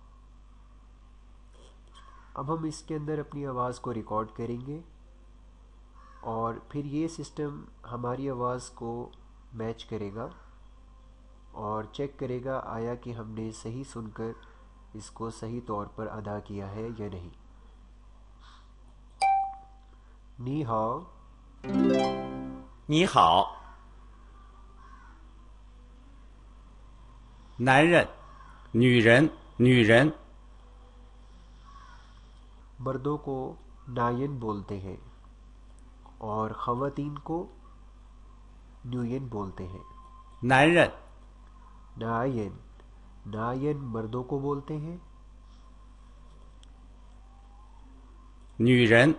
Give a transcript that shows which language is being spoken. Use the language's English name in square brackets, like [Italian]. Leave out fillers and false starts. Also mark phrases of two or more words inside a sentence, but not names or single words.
[Urdu] اب ہم اس کے اندر اپنی آواز کو ریکارڈ کریں گے اور پھر یہ سسٹم ہماری آواز کو میچ کرے گا اور چیک کرے گا آیا کہ ہم نے صحیح سن کر اس کو صحیح طور پر ادا کیا ہے یا نہیں. [Chinese] 你好. 你好，男人、女人、女人， [Urdu] مردوں کو ناین بولتے ہیں اور خواتین کو نیوین بولتے ہیں. [Chinese] 男人、 [Urdu] ناین. ناین مردوں کو بولتے ہیں. [Chinese] 女人，